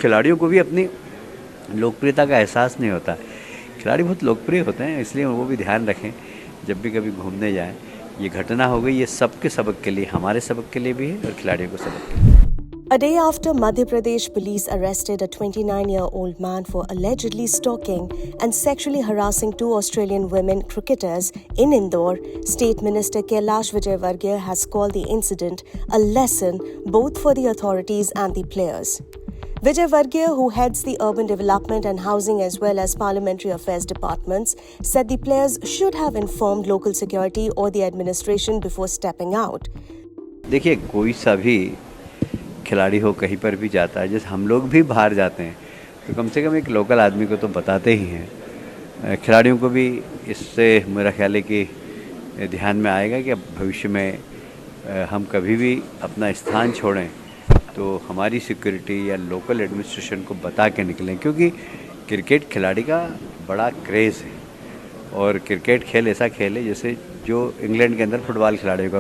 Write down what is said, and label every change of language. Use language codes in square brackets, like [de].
[hi] खिलाड़ियों को भी अपनी लोकप्रियता का एहसास नहीं होता। खिलाड़ी बहुत लोकप्रिय होते हैं, इसलिए वो भी ध्यान रखें जब भी कभी घूमने जाएं। ये घटना हो गई, ये सबके सबक के लिए, हमारे सबक के लिए भी है और खिलाड़ियों को सबक के लिए। [en] A day after Madhya Pradesh police arrested a 29-year-old man for allegedly stalking and sexually harassing two Australian women cricketers in Indore, State Minister Kailash Vijayvargiya has called the incident a lesson both for the authorities and the players. Vijayvargiya, who heads the Urban Development and Housing as well as Parliamentary Affairs departments, said the players should have informed local security or the administration before stepping out. [hi] देखिए, कोई सा भी खिलाड़ी हो कहीं पर भी जाता है, जैसे हम लोग भी बाहर जाते हैं तो कम से कम एक लोकल आदमी को तो बताते ही हैं। खिलाड़ियों को भी इससे मेरा ख्याल है कि ध्यान में आएगा कि अब भविष्य में हम कभी भी अपना स्थान छोड़ें तो हमारी सिक्योरिटी या लोकल एडमिनिस्ट्रेशन को बता के निकलें, क्योंकि क्रिकेट खिलाड़ी का बड़ा क्रेज़ है और क्रिकेट खेल ऐसा खेल है जैसे जो इंग्लैंड के अंदर फुटबॉल खिलाड़ियों का।